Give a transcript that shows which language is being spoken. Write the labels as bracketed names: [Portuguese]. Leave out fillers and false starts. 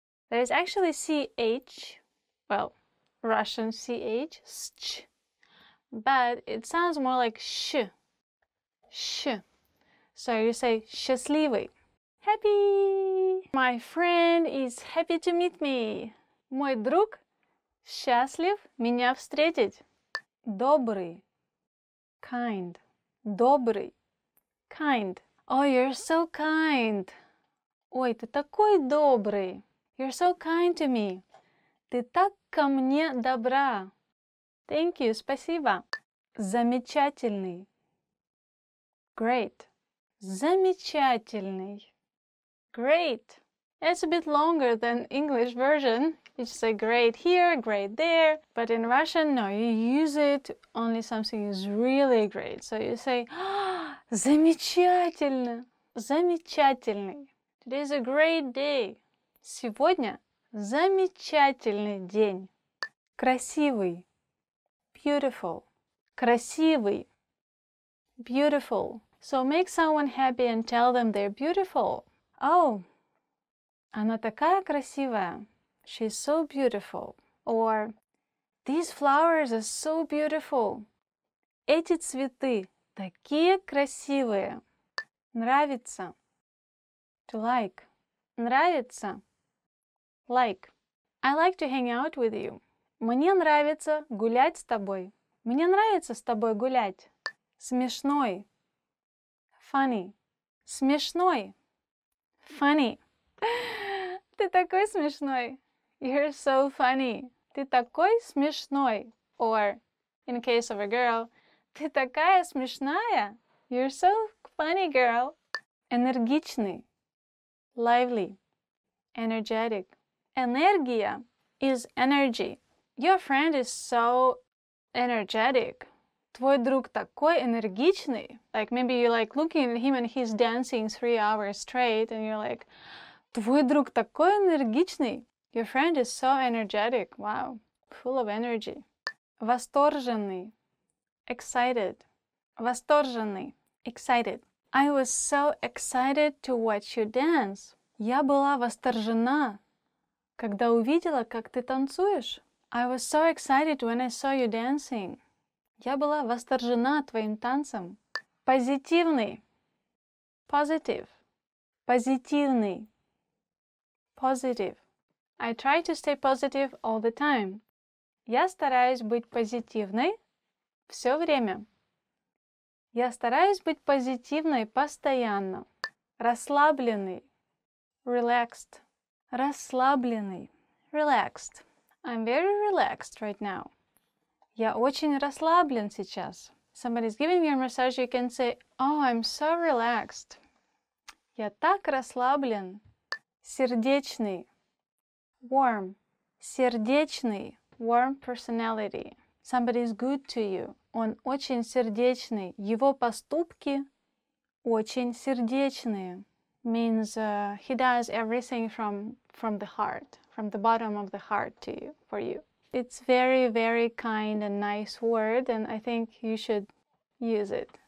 [English] There is actually CH, well, Russian CH, sch, but it sounds more like sh, sh. So you say счастливый. Happy. My friend is happy to meet me. [Russian] Мой друг счастлив меня встретить. Добрый. Kind. Добрый. Kind. [English] Oh, you're so kind. [Russian] Ой, ты такой добрый. [English] You're so kind to me. [Russian] Ты так ко мне добра. [English] Thank you, спасибо. [Russian] Замечательный. Great. Замечательный. Great. [English] It's a bit longer than English version. You just say great here, great there. But in Russian, no, you use it only something is really great. So you say, замечательно. Замечательный. Today is a great day. [Russian] Сегодня замечательный день. Красивый. Beautiful. Красивый. Beautiful. [English] So make someone happy and tell them they're beautiful. [Russian] Oh, она такая красивая. [English] She's so beautiful. Or, these flowers are so beautiful. [Russian] Эти цветы такие красивые. [English] Нравится. To like. Нравится. Like. I like to hang out with you. [Russian] Мне нравится гулять с тобой. Мне нравится с тобой гулять. Смешной. Funny. Смешной. Funny. Ты такой смешной. [English] You're so funny. [Russian] Ты такой смешной. [English] Or, in case of a girl, [Russian] ты такая смешная. [English] You're so funny, girl. Энергичный. Lively. Energetic. Энергия is energy. Your friend is so energetic. [Russian] Твой друг такой энергичный. [English] Like maybe you like looking at him and he's dancing 3 hours straight and you're like, [Russian] твой друг такой энергичный. [English] Your friend is so energetic. Wow. Full of energy. Восторженный. Excited. [Russian] Восторженный. Excited. [English] I was so excited to watch you dance. [Russian] Я была восторжена, когда увидела, как ты танцуешь. [English] I was so excited when I saw you dancing. [Russian] Я была восторжена твоим танцем. Позитивный. Positive. Позитивный. Positive. [English] I try to stay positive all the time. [Russian] Я стараюсь быть позитивной все время. Я стараюсь быть позитивной постоянно. Расслабленный. Relaxed. Расслабленный. Relaxed. [English] I'm very relaxed right now. [Russian] Я очень расслаблен сейчас. [English] Somebody's giving you a massage, you can say, oh, I'm so relaxed. [Russian] Я так расслаблен. Сердечный. Warm. [English] Сердечный. Warm personality. Somebody's good to you. [Russian] Он очень сердечный. Его поступки очень сердечные. [English] Means he does everything from the heart, from the bottom of the heart to you, for you. It's very, very kind and nice word, and I think you should use it.